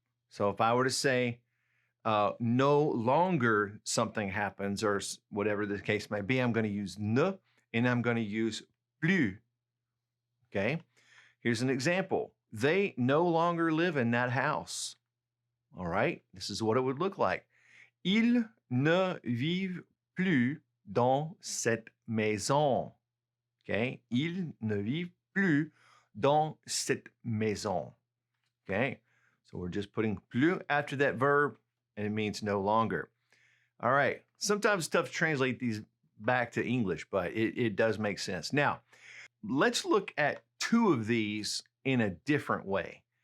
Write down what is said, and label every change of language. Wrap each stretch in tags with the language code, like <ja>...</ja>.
<en>So if I were to say no longer something happens or whatever the case may be, I'm going to use ne, and I'm going to use plus. Okay. Here's an example. They no longer live in that house. All right, this is what it would look like.</en> <fr>Ils ne vivent plus dans cette maison. Okay, ils ne vivent plus dans cette maison.</fr> <en>Okay, so we're just putting plus after that verb, and it means no longer. All right, sometimes it's tough to translate these back to English, but it does make sense. Now, let's look at two of these in a different way.</en>